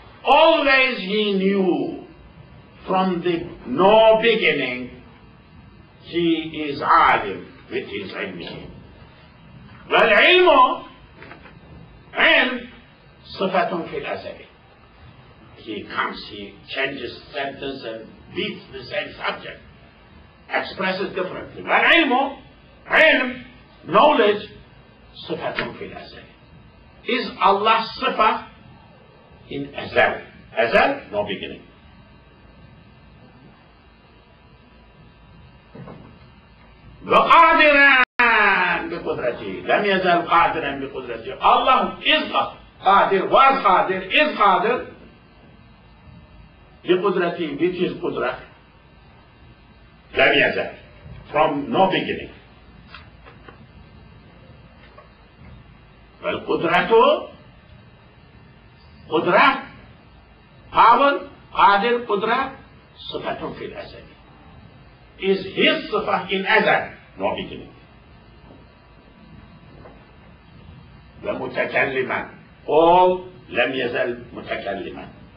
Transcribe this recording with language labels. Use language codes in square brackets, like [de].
[en] Always he knew from the no beginning he is alim with his ilm. [ar] والعلم علم صفة في الأزل. [en] He comes, he changes sentence and beats the same subject, expresses differently. [ar] والعلم علم knowledge صفة في الأزل. [en] Is Allah's صفة in Azal. Azal, no beginning. [ar] وقادرا بقدرته. لم يزل قادرا بقدرته. [en] Allah is قادر, was قادر, is [ar] قادر بقدرته, [en] with his قدرة. لم يزل, from no beginning. [ar] والقدرة قدرة power قادر قدرة صفة في الأزل. [en] Is his صفة in أزل, no beginning. [ar] ومتكلما, all لم يزل متكلما.